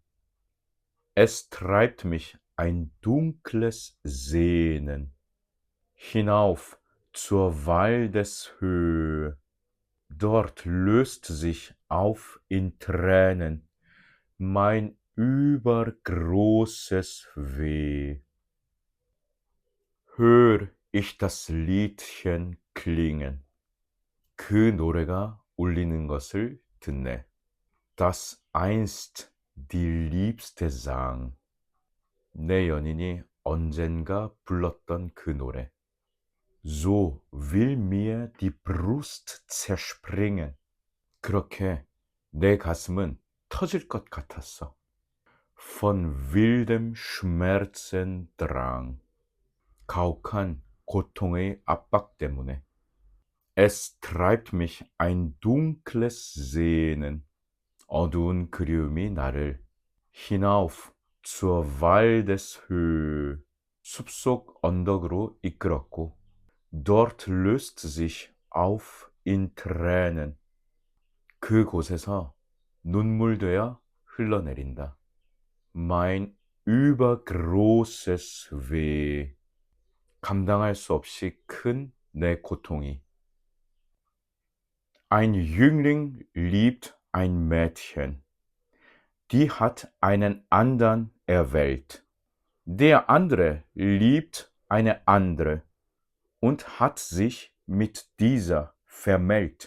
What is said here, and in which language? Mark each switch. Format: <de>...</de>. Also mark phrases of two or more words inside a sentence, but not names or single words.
<de>Es treibt mich ein dunkles Sehnen hinauf zur Waldeshöhe. Dort löst sich auf in Tränen mein übergroßes Weh. Hör ich das Liedchen klingen.</de> <ko>그 노래가 울리는 것을 듣네.</ko> <de>Das einst die Liebste sang.</de> <ko>내 연인이 언젠가 불렀던 그 노래.</ko> <de>So will mir die Brust zerspringen.</de> <ko>그렇게 내 가슴은 터질 것 같았어.</ko> <de>Von wildem Schmerzendrang.</de> <ko>가혹한 고통의 압박 때문에.</ko> <de>Es treibt mich ein dunkles Sehnen.</de> <ko>어두운 그리움이 나를</ko> <de>hinauf zur Waldeshöhe.</de> <ko>숲속 언덕으로 이끌었고</ko> <de>Dort löst sich auf in Tränen.</de> <ko>그곳에서 눈물되어 흘러내린다.</ko> <de>Mein übergroßes Weh.</de> <ko>감당할 수 없이 큰 내 고통이.</ko> <de>Ein Jüngling liebt ein Mädchen. Die hat einen andern erwählt. Der andere liebt eine andere und hat sich mit dieser vermählt.</de>